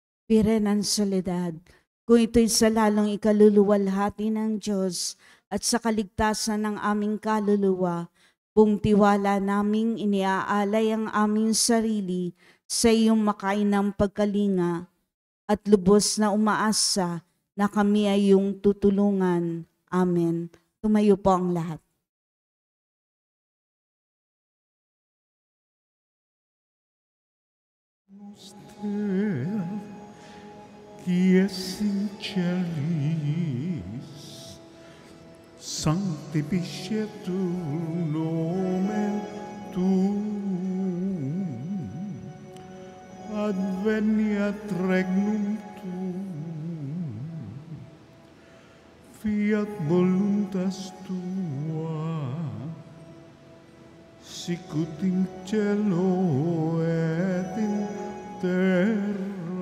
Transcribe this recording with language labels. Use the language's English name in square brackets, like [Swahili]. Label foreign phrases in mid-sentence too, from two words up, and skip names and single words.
[Filipino] Bire ng soledad, kung ito'y sa lalong ikaluluwalhati ng Diyos at sa kaligtasan ng aming kaluluwa, buong tiwala naming iniaalay ang aming sarili sa iyong makainang pagkalinga at lubos na umaasa na kami ay iyong tutulungan. Amen. Tumayo po ang lahat. [Latin] Qui es in celis, sanctificetur nomen tuum, adveniat regnum tuum, fiat voluntas tua, sicut in cielo et in terra.